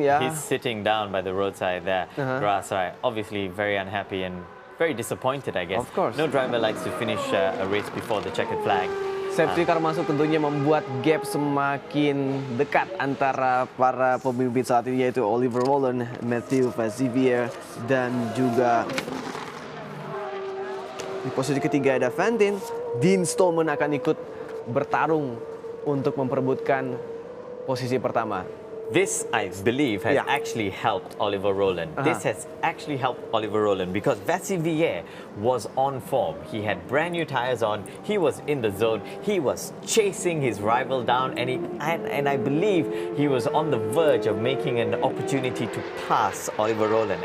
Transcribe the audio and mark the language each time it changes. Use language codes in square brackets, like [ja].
[en] He's sitting down by the roadside there. So obviously very unhappy and very disappointed, I guess. Of course. No driver likes to finish a race before the checkered flag. [id] Safety car masuk tentunya membuat gap semakin dekat antara para pemimpin saat ini, yaitu Oliver Roland, Mathieu Vassivier, dan juga di posisi ketiga ada Fantin. Dean Stoneman akan ikut bertarung untuk memperebutkan posisi pertama. [en] This, I believe, has actually helped Oliver Roland. This has actually helped Oliver Roland because Vassivier was on form. He had brand new tires on. He was in the zone. He was chasing his rival down, and I believe he was on the verge of making an opportunity to pass Oliver Roland.